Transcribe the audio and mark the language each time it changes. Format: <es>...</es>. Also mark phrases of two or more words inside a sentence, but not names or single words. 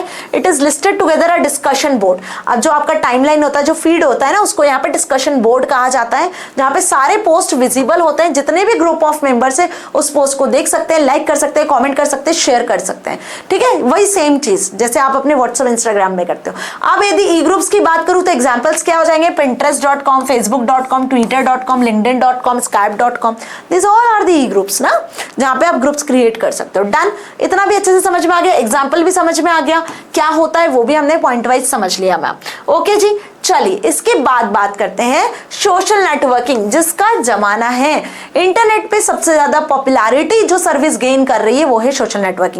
<en>it is listed together a discussion board.</en> <hi>अब जो आपका टाइमलाइन होता है, जो फीड होता है ना, उसको यहाँ पे</hi> <en>discussion board</en> <hi>कहा जाता है, जहाँ पे सारे पोस्ट विजिबल होते हैं। जितने भी</hi> <en>group of members</en> <hi>है उस पोस्ट को देख सकते हैं, लाइक कर सकते हैं, कॉमेंट कर सकते हैं, शेयर कर सकते हैं, ठीक है। वही सेम चीज जैसे आप अपने व्हाट्सएप, इंस्टाग्राम में करते हो। अब यदि ई ग्रुप्स की बात करूं तो एग्जाम्पल्स क्या हो जाएंगे? Pinterest.com, Facebook.com, Twitter.com, LinkedIn.com, Skype.com,</hi> <en>this all are the e groups</en> <hi>ना, जहां पे आप ग्रुप्स क्रिएट कर सकते हो। डन, इतना भी अच्छे से समझ में आ गया, एग्जाम्पल भी समझ में आ गया, क्या होता है वो भी हमने</hi> <en>point wise</en> <hi>समझ लिया मैम। ओके जी, चलिए इसके बाद बात करते हैं</hi> <en>social networking,</en> <hi>जिसका जमाना है। इंटरनेट पे सबसे ज्यादा पॉपुलैरिटी जो सर्विस गेन कर रही है वो है</hi> <en>social networking.</en>